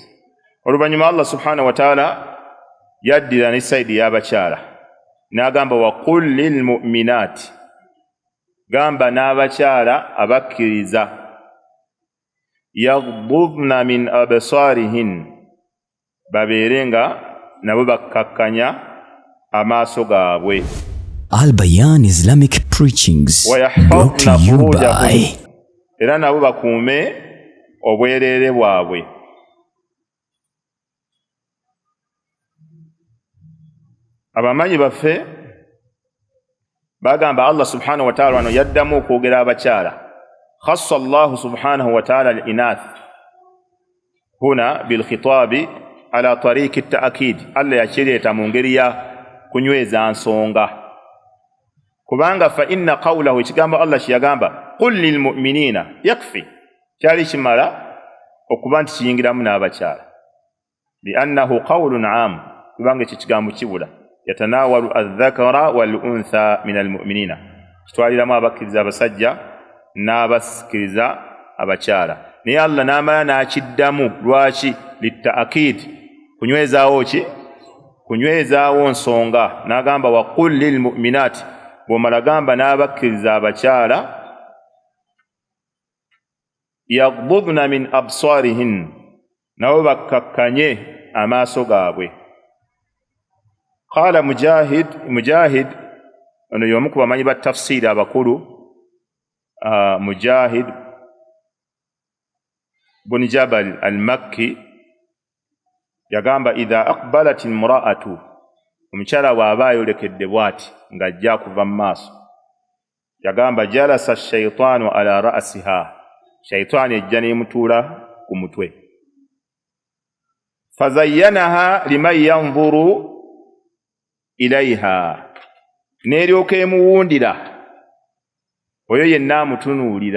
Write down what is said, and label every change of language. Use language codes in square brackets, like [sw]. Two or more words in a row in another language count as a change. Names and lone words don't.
[lg] Oluvannyuma Allah [ar] سبحانه وتعالى [lg] yaddira ne sayidi y'abakyala n'agamba [ar] وقل للمؤمنات, [lg] gamba n'abakyala abakkiriza [ar] يغضضن من أبصارهن, [lg] babeere nga nabo bakkakkanya amaaso gaabwe. [en] Al-Bayan Islamic Preachings, brought to you by [lg] era nabo bakuume obwereere bwabwe. Abamanyi baffe bagamba Allah [ar] سبحانه وتعالى [lg] wano yaddamu okwogera abakyala. [ar] خص الله سبحانه وتعالى الإناث هنا بالخطاب على طريق التأكيد. [lg] Allah yakireeta mu ngeri ya kunyweza nsonga, kubanga [ar] فإن قوله, [lg] ekigambo Allah kyeyagamba [ar] قل للمؤمنين يكفي, [lg] kyali kimala okuba nti kiyingiramu n'abakyala, [ar] لأنه قول عام, [lg] kubanga ekyo kigambo kibula, [ar] يتناول الذكر والأنثى من المؤمنين, [lg] kitwaliramu abakkiriza abasajja n'abasikiriza abakyala. Naye Allah n'amala n'akiddamu lwaki? Litta'kid, kunywezaawo ki? Kunywezaawo nsonga. N'agamba [ar] وقل للمؤمنات, [lg] bw'omala gamba n'abakkiriza abakyala [ar] يغضضن من أبصارهن, [lg] nabo bakkakkanye amaaso gaabwe. Qala Mujahid, ono y'omu ku bamanyi ba tafsiri abakulu, Mujahid bun Jabal al-Makki yagamba [ar] إذا أقبلت امرأة, [lg] omukyala bw'aba ayolekedde bw'ati ng'ajja kuva mu maaso, yagamba [ar] جلس الشيطان على رأسها, [lg] shaytaani ejja n'emutuula ku mutwe. [ar] فزينها لمن ينظر إليها, [lg] n'eryoka emuwundira oyo yenna amutunuulira.